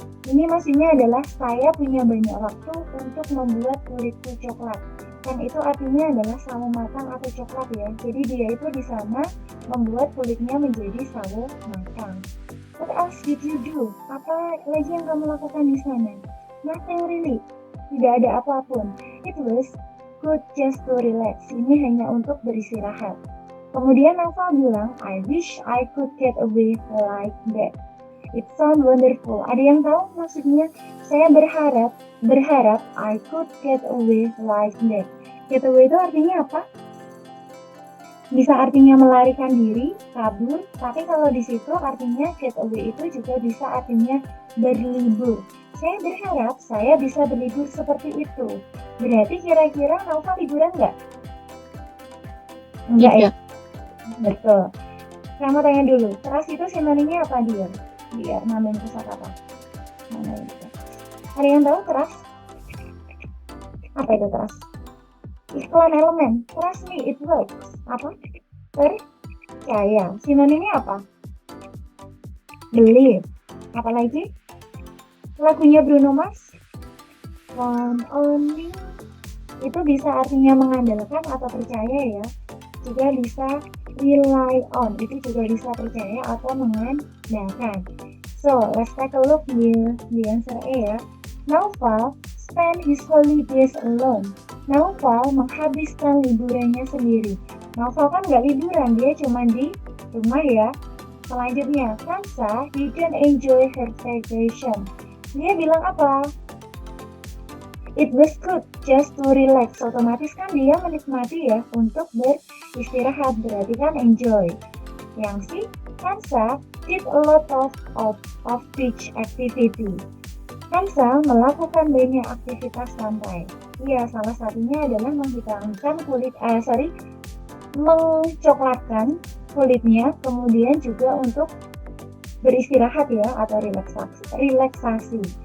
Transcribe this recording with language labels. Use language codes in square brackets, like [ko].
[id] Ini maksudnya adalah saya punya banyak waktu untuk membuat kulitku coklat. Dan itu artinya adalah sawo matang atau coklat ya. Jadi dia itu di sana membuat kulitnya menjadi sawo matang. [en] What else did you do? [id] Apa lagi yang kamu lakukan di sana? [en] Nothing really. [id] Tidak ada apapun. [en] It was good just to relax. [id] Ini hanya untuk beristirahat. Kemudian Nafa bilang, [en] I wish I could get away like that. It sounds wonderful. [id] Ada yang tahu maksudnya? Saya berharap [en] I could get away like that. [id] Get away itu artinya apa? Bisa artinya melarikan diri, kabur, tapi kalau di situ artinya get away itu juga bisa artinya berlibur. Saya berharap saya bisa berlibur seperti itu. Berarti kira-kira Nafa liburan nggak? Enggak ya? Betul. Saya mau tanya dulu, trust itu sinonimnya apa dia? Biar nambahin kosakata. Mana itu? Ada yang tahu trust? Apa itu trust? Iklan elemen. [en] Trust me, it works. [id] Apa? Percaya. Sinonimnya apa? Believe. Apa lagi? Lagunya Bruno Mars, One Only. Itu bisa artinya mengandalkan atau percaya ya. Juga bisa rely on, itu juga bisa percaya atau mengandalkan. [en] So, let's take a look here. The answer A ya. Naufal spend his holidays alone. [id] Naufal menghabiskan liburannya sendiri. Naufal kan nggak liburan, dia cuma di rumah ya. Selanjutnya, Sansa [en] didn't enjoy her vacation. [id] Dia bilang apa? [en] It was good just to relax. [id] Otomatis kan dia menikmati ya untuk beristirahat, berarti kan enjoy. [en] Yang C, Hansa did a lot of beach activity. [id] Hansa melakukan banyak aktivitas pantai. Iya, salah satunya adalah mengcoklatkan kulitnya, kemudian juga untuk beristirahat ya atau relaksasi.